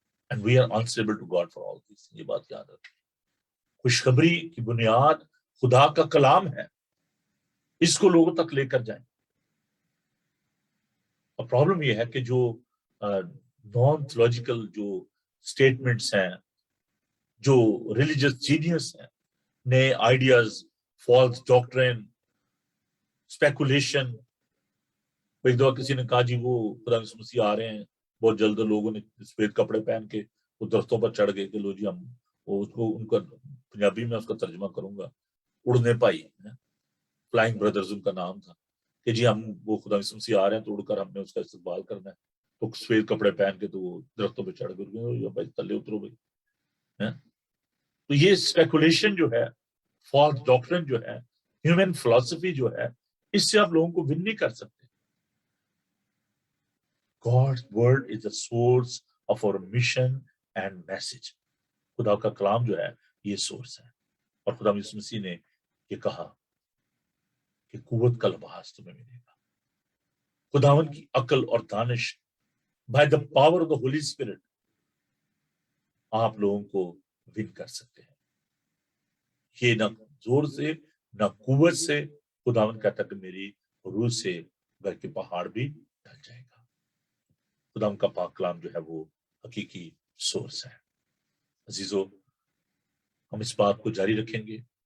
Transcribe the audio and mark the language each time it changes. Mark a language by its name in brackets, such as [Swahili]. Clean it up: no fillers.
[English] And we are answerable to God for all this. [Urdu] یہ بات یاد رکھیں. خوشخبری کی بنیاد خدا کا کلام ہے, اس کو لوگوں تک لے کر جائیں. اور پرابلم یہ ہے کہ جو نان تھیولوجیکل جو اسٹیٹمنٹس ہیں, جو ریلیجس جینیس ہیں, نئے آئیڈیاز, فالس ڈاکٹرین, اسپیکولیشن. ایک دفعہ کسی نے کہا جی وہ خدا یسوع مسیح آ رہے ہیں بہت جلد, لوگوں نے سفید کپڑے پہن کے وہ درختوں پر چڑھ گئے کہ لو جی ہم وہ اس کو, ان کا پنجابی میں اس کا ترجمہ کروں گا, اڑنے پائی, فلائنگ بردرز ان کا نام تھا, کہ جی ہم وہ خدا یسوع مسیح آ رہے ہیں تو اڑ کر ہم نے اس کا استقبال کرنا ہے. تو سفید کپڑے پہن کے تو وہ درختوں پہ چڑھ گئے, بھائی تلے اترو بھائی. تو یہ اسپیکولیشن جو ہے, فالس ڈاکٹرن جو ہے, ہیومن فلسفی جو ہے, اس سے آپ لوگوں کو ون نہیں کر سکتے. [English] God's word is the source of our mission and message. [Urdu] خدا کا کلام جو ہے یہ سورس ہے. اور خدا یسوع مسیح نے یہ کہا کہ قوت کا لباس تمہیں ملے گا. خداوند کی عقل اور دانش [English] by the power of the Holy Spirit [Urdu] آپ لوگوں کو ون کر سکتے ہیں. یہ نہ زور سے نہ قوت سے، خداوند کہتا کہ میری روح سے گھر کے پہاڑ بھی ڈل جائے گا. خداوند کا پاک کلام جو ہے وہ حقیقی سورس ہے. عزیزو، ہم اس بات کو جاری رکھیں گے.